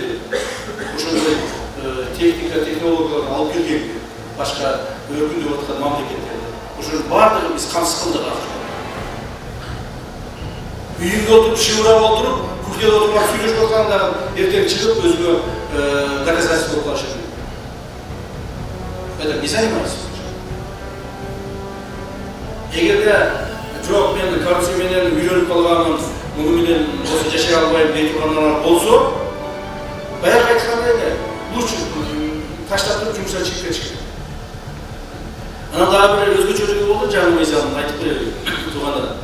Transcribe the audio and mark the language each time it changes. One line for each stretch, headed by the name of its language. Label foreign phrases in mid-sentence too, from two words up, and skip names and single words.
Kyrgyz: Ошондой техника, технологияларды алып келген башка өркүндөп аткан мамлекеттерде. Ошонун баардыгын биз камсыз кылдык азыр. Үйүндө отуруп, шыбырап отуруп, кухняда отуруп сүйлөшүп аткандарын эртең чыгып өзүнө доказательство кылып алышы мүмкүн.
Russian: Это не занимается.
Kyrgyz: Эгерде жок мен коррупция менен үйлөнүп калганым, муну менен осы жашай албайм деп тургандар болсо, баягы айткандай эле, лучше таштап туруп жумушка чыгып кетиш керек. Анан дагы бир өзгөчөлүгү болду, жаңы мыйзамын айтып берейин туугандар.